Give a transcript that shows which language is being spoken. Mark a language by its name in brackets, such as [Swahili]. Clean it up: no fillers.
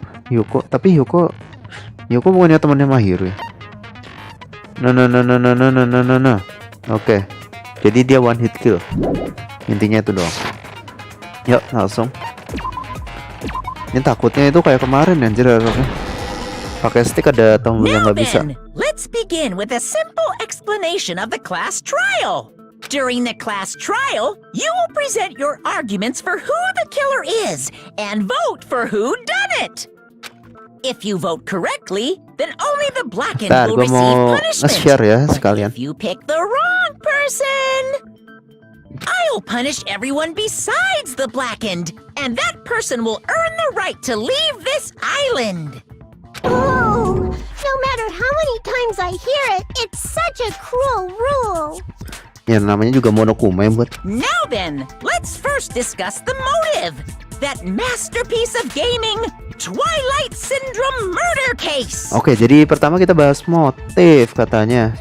[Indonesian] Hyoko, tapi Hyoko bukannya temannya Mahiru ya? Nah. Oke. Jadi dia [English] one hit kill. [Indonesian] Intinya itu doang. Yuk, langsung. Ini takutnya itu kayak kemarin anjir. Pakai stick ada tombol yang nggak bisa. [English] Let's begin with a simple explanation of the class trial. During the class trial, you will present your arguments for who the killer is and vote for who done it. If you vote correctly, then only the blackened will receive punishment. [Indonesian] Share ya sekalian. [English] If you pick the wrong person, I'll punish everyone besides the blackened, and that person will earn the right to leave this island. Oh, no matter how many times I hear it, it's such a cruel rule. [Indonesian] Ya namanya juga Monokuma buat. [English] Now then, let's first discuss the motive. That masterpiece of gaming, Twilight Syndrome murder case. [Indonesian] Oke, jadi pertama kita bahas motif katanya.